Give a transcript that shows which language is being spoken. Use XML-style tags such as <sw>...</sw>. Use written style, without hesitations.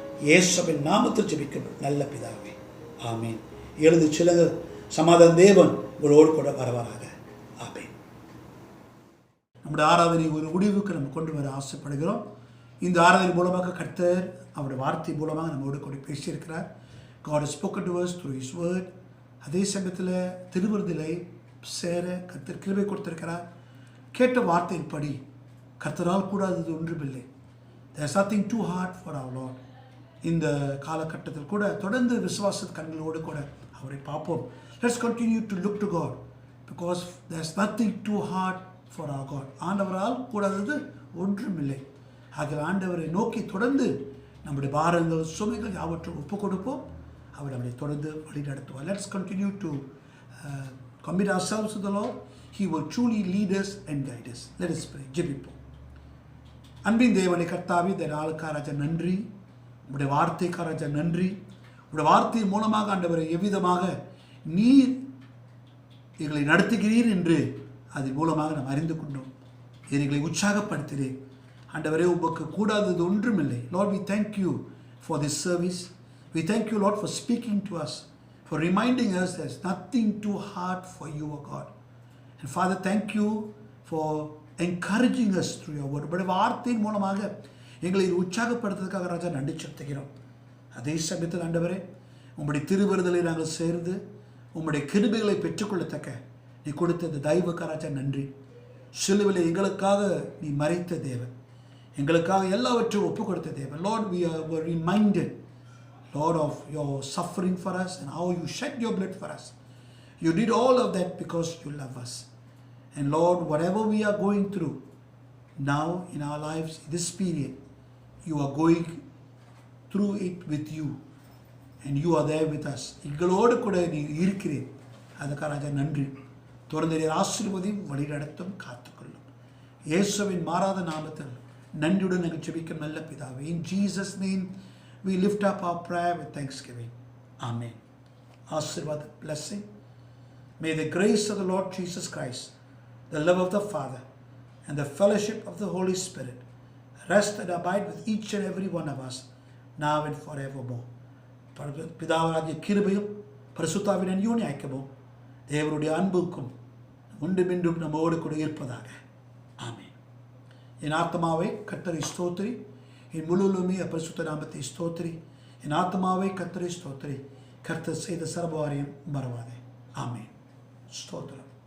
<ta>இயேசுவின் நாமத்தில் ஜெபிக்கும் நல்ல பிதாவே, ஆமீன். எழுந்து சிலங்க. சமாதான தேவன் உங்களோடு கூட வரவராக. ஆமீன். நம்முடைய ஆராதனை ஒரு முடிவுக்கு நம்ம கொண்டு வர ஆசைப்படுகிறோம். இந்த ஆராதனை மூலமாக கர்த்தர் அவருடைய வார்த்தை மூலமாக நம்மோடு கூட பேசியிருக்கிறார்.</ta> <en>God has spoken to us through His word.</en> <ta>அதே சமயத்தில் திருவிருந்திலை சேர கர்த்தர் கிருபை கொடுத்திருக்கிறார். கேட்ட வார்த்தையின்படி கர்த்தரால் கூடாதது ஒன்றுமில்லை.</ta> <en>There is nothing too hard for our Lord.</en> <ta>இந்த காலகட்டத்தில் கூட தொடர்ந்து விசுவாச கண்களோடு கூட அவரை பார்ப்போம்.</ta> <en>Let's continue to look to God because there is nothing too hard for our God.</en> <ta>ஆண்டவரால் கூடாதது ஒன்றுமில்லை. ஆகிய ஆண்டவரை நோக்கி தொடர்ந்து நம்முடைய பாரங்கள் சுமைகள் யாவற்றும் ஒப்புக் கொடுப்போம். அவர் நம்மை தொடர்ந்து வழி நடத்துவார்.</ta> <en>Let's continue to commit ourselves to the Lord. He will truly lead us and guide us. Let us pray.</en> <ta>ஜெபிப்போம். அன்பின் தேவனை கர்த்தாவே, இந்த நாளுக்காக ராஜா நன்றி. உங்களுடைய வார்த்தைக்காக ராஜா நன்றி. உங்களுடைய வார்த்தையின் மூலமாக ஆண்டவரை எவ்விதமாக நீர் எங்களை நடத்துகிறீர் என்று அதன் மூலமாக நாம் அறிந்து கொண்டோம். எங்களை உற்சாகப்படுத்துகிறேன் ஆண்டவரே. உமக்கு கூடாதது ஒன்றுமில்லை.</ta> <en>Lord, we thank you for this service. We thank you, Lord, for speaking to us, for reminding us there's nothing too hard for you, O God. And Father, thank you for encouraging us through your word.</en> <ta>உங்களுடைய வார்த்தையின் மூலமாக எங்களை உற்சாகப்படுத்துறதுக்காக ராஜா நன்றி செலுத்துகிறோம். அதே சமயத்தில் ஆண்டவரே, உங்களுடைய திருவிருதலை நாங்கள் சேர்ந்து உங்களுடைய கிருபைகளை பெற்றுக்கொள்ளத்தக்க நீ கொடுத்த இந்த தயவுக்காக ராஜா நன்றி. சிலுவையில் எங்களுக்காக நீ மறைத்த தேவன், எங்களுக்காக எல்லாவற்றையும் ஒப்புக் கொடுத்த தேவன்.</ta> <en>Lord, we were reminded, Lord, of your suffering for us and how you shed your blood for us. You did all of that because you love us. And Lord, whatever we are going through now in our lives, this period, you are going through it with you and you are there with us.</en> <ta>எங்களோடு கூட நீ இருக்கிறேன். அதுக்காக ராஜா நன்றி. தொடர்ந்து நீர் ஆசீர்வதியும் வழி நடத்தும் காத்துக்கொள்ளும். இயேசுவின் மாறாத நாமத்தில் நன்றியுடன் நாங்கள் ஜெபிக்கும் நல்ல பிதாவே.</ta> <en>In Jesus' name we lift up our prayer with thanksgiving. Amen. Asirvad, blessing. May the grace of the Lord Jesus Christ, the love of the Father, and the fellowship of the Holy Spirit rest and abide with each and every one of us now and forevermore.</en> <ta>பிதாவாகிய கிருபையும் பரிசுத்தாவின் அன்யோன்ய ஐக்கியமும் தேவனுடைய அன்புக்கும் உண்டுமின்றும் நம்மோடு கூட இருப்பதாக. ஆமென். என் ஆத்மாவை கர்த்தரை ஸ்தோத்திரி, என் முழுவதுமே பரிசுத்த நாமத்தை ஸ்தோத்திரி. என் ஆத்மாவை கர்த்தரை ஸ்தோத்திரி, கர்த்தர் செய்த சர்வாரியம் மறவாதே. ஆமென். ஸ்தோத்திரம்.</ta>